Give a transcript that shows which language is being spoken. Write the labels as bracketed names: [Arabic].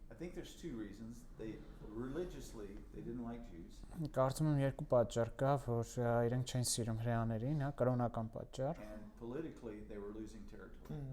[English] I think there's two reasons. Religiously they didn't like Jews. [Armenian] Կարծում եմ երկու պատճառ կա, որ իրենք չեն սիրում հրեաներին, հա, կրոնական պատճառ։ [English] And politically they were losing territory.